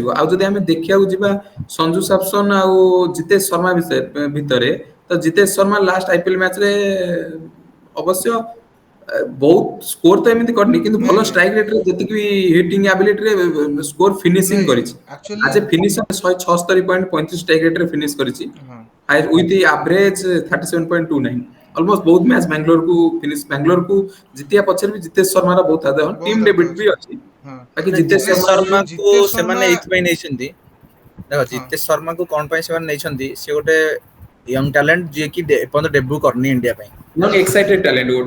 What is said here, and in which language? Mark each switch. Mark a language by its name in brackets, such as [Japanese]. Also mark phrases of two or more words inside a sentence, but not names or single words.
[Odia] ଆଉ ଯଦି ଆମେ ଦେଖିବାକୁ ଯିବା ସଞ୍ଜୁ ସାମସନ୍ ଆଉ ଜିତେଶ ଶର୍ମା ଭିତରେ, ତ ଜିତେଶ ଶର୍ମା ଲାଷ୍ଟ ଆଇପିଏଲ ମ୍ୟାଚରେ ଅବଶ୍ୟ ବହୁତ ସ୍କୋର ତ ଏମିତି କରିନି କିନ୍ତୁ ନାଇଁ ଭଲ ନାଇଁ [English] strike rate [Odia] ରେ ଯେତିକି ବି [English] hitting ability [Odia] ରେ [English] score finishing [Odia] ନାଇଁ କରିଛି ଆକ୍ଚୁଆଲି [English] as a finisher 176.35 strike rate [Odia] ରେ ଫିନିଶ କରିଛି ହଁ [English] with the average 37.29 almost [Odia] ବହୁତ ମ୍ୟାଚ୍ ବାଙ୍ଗାଲୋର କୁ ଜିତିବା ପଛରେ ବି ଜିତେଶ ଶର୍ମାର ବହୁତ ହାତ ଟିମ୍ ବହୁତ ହାତ ଡେବିଟ୍ ବି ଅଛି। ଅଛି ହଁ ବାକି ମାନେ ଜିତେଶ ଜିତେଶ ନାଇଁ ଶର୍ମା ଶର୍ମାକୁ ଜିତେଶ ସେମାନେ ଶର୍ମା ଏଇଥିପାଇଁ ନେଇଛନ୍ତି, ଦେଖ ହଁ ଜିତେଶ ଶର୍ମାକୁ କଣ ପାଇଁ ସେମାନେ ନେଇଛନ୍ତି, ସେ ଗୋଟେ [English] young talent [Odia] ଯିଏକି ଏପର୍ଯ୍ୟନ୍ତ ଡେବ୍ୟୁ କରିନି ଇଣ୍ଡିଆ ପାଇଁ। [English] non excited talent ଗୋଟେ